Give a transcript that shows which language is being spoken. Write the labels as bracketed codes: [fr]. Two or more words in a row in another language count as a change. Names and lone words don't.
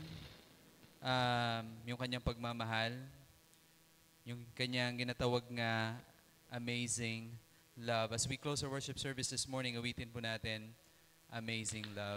[tl] Yung kanyang pagmamahal, yung kanyang ginatawag nga [en] amazing love. As we close our worship service this morning, [tl] awitin po natin, Amazing Love.